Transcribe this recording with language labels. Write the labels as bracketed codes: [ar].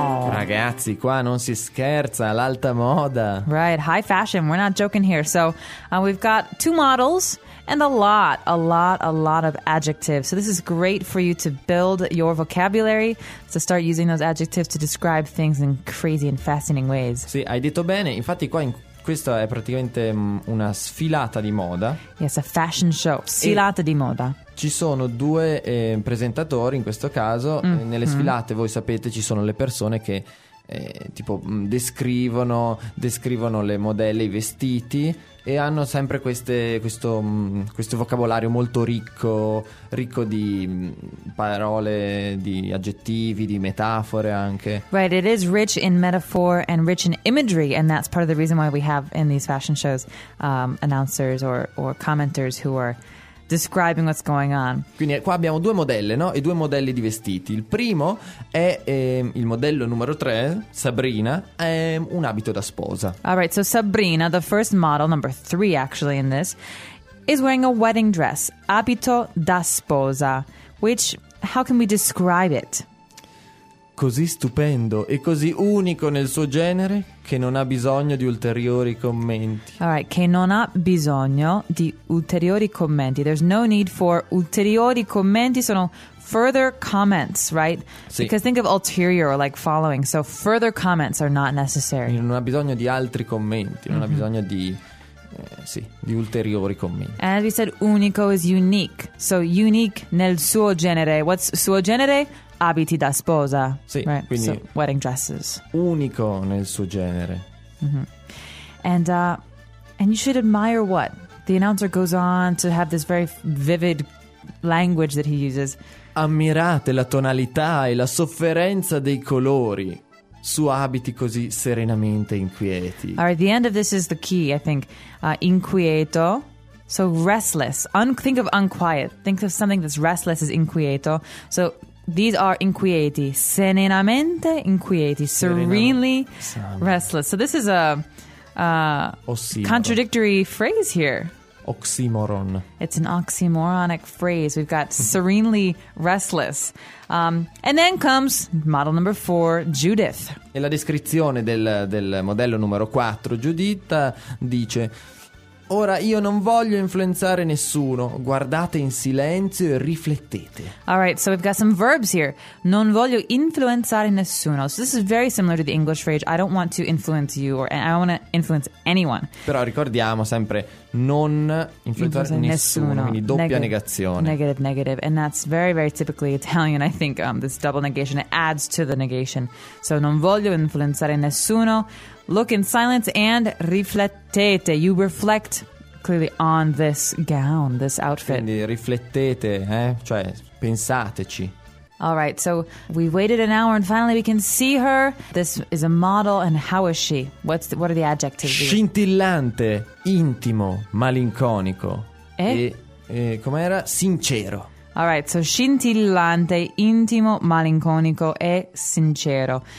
[it] Ragazzi, qua non si scherza, l'alta moda. [en] Right, high fashion, we're not joking here. So we've got two models and a lot of adjectives. So this is great for you to build your vocabulary, to start using those adjectives to describe things in crazy and fascinating ways. [it] Sì, hai detto bene. Infatti qua questa è praticamente una sfilata di moda. [en] Yes, a fashion show, [it] sfilata di moda. Ci sono due presentatori in questo caso. Nelle sfilate, voi sapete, ci sono le persone che tipo descrivono le modelle, i vestiti, e hanno sempre questo vocabolario molto ricco di parole, di aggettivi, di metafore anche. [en] Right, it is rich in metaphor and rich in imagery, and that's part of the reason why we have in these fashion shows announcers or commenters who are describing what's going on. [it] Quindi qua abbiamo due modelle, no? E due modelli di vestiti. Il primo è il modello numero 3, Sabrina, è un abito da sposa. [en] All right, so Sabrina, the first model, number 3 actually in this, is wearing a wedding dress, [it] abito da sposa, [en] which, how can we describe it? [it] Così stupendo e così unico nel suo genere che non ha bisogno di ulteriori commenti. [en] All right, [it] che non ha bisogno di ulteriori commenti. [en] There's no need for [it] ulteriori commenti. Sono [en] further comments, right? [it] Sì. [en] Because think of ulterior or like following. So further comments are not necessary. [it] Quindi non ha bisogno di altri commenti. Non ha bisogno di... sì, di ulteriori commenti. [en] And as we said, unico is unique. So unique [it] nel suo genere. [en] What's [it] suo genere? Abiti da sposa. Sì, [en] right? [it] Quindi [en] so, wedding dresses. [it] Unico nel suo genere. [en] And you should admire what? The announcer goes on to have this very vivid language that he uses. [it] Ammirate la tonalità e la sofferenza dei colori su abiti così serenamente inquieti. [en] All right, the end of this is the key, I think. Inquieto. So restless. Think of unquiet. Think of something that's restless as inquieto. So these are inquieti. [it] Serenamente inquieti. [en] Serenely restless. So this is a contradictory phrase here. Oxymoron. It's an oxymoronic phrase. We've got serenely restless. And then comes model number 4, Judith. [it] E la descrizione del modello numero 4, Giuditta, dice: Ora io non voglio influenzare nessuno. Guardate in silenzio e riflettete. [en] All right, so we've got some verbs here. [it] Non voglio influenzare nessuno. [en] So this is very similar to the English phrase I don't want to influence you or I don't want to influence anyone. [it] Però ricordiamo sempre non influenzare nessuno. Quindi doppia negazione. [en] Negative, negative. And that's very, very typically Italian, I think. This double negation adds to the negation. So non voglio influenzare nessuno. Look in silence and riflettete. You reflect clearly on this gown, this outfit. [it] Quindi riflettete, cioè pensateci. [en] All right, so we waited an hour and finally we can see her. This is a model and how is she? What are the adjectives? [it] Scintillante, intimo, malinconico. Eh? E com'era? Sincero. [en] All right, so [it] scintillante, intimo, malinconico e sincero.